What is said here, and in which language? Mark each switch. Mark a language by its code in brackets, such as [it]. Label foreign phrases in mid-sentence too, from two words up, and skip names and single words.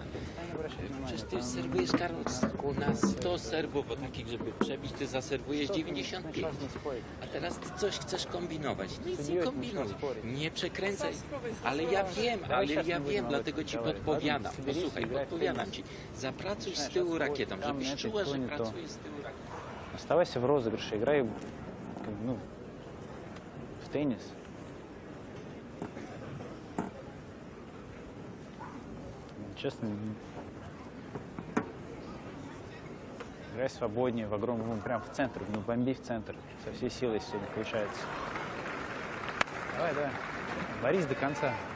[pl] Przecież ty serwujesz, Karol, na 100 serwów, bo takich, żeby przebić, ty zaserwujesz 95. A teraz ty coś chcesz kombinować. Nic nie kombinuj, nie przekręcaj. Ale ja wiem, dlatego ci podpowiadam. Posłuchaj, podpowiadam ci. Zapracuj z tyłu rakietą, żebyś czuła, że pracujesz z tyłu rakietą. [ru] Оставайся в розыгрыше, играй, ну, в теннис. Честно, играй свободнее, в огромном, ну, прям в центр, ну, бомби в центр. Со всей силой, если сегодня получается. Давай, давай. Борись до конца.